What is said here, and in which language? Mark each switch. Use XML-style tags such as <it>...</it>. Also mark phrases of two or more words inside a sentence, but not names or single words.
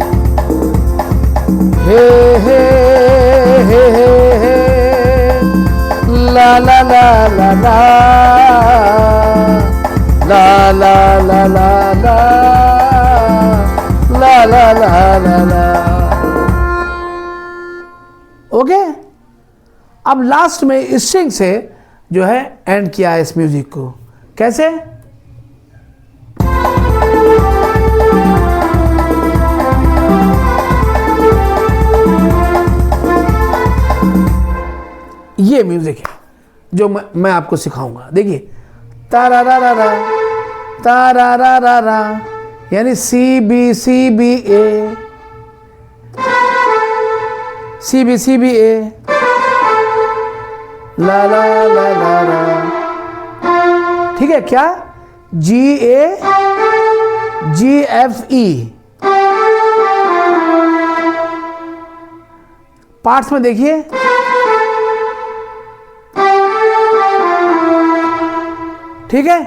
<hi>हे हे हे हे ला ला ला ला ला ला ला ला ला ला ला ला ला ला ला। ओके, अब लास्ट में स्ट्रिंग से जो है एंड किया है इस म्यूजिक को, कैसे? ये म्यूजिक है जो मैं आपको सिखाऊंगा। देखिए, तारा रा रा रा, तारा रा रा रा, यानी</hi> <en>C B A, C B A,</en> <hi>ला ला ला ला ला, ठीक है क्या?</hi> <en>G A G F E,</en> <hi>पार्ट्स में देखिए, ठीक है।</hi>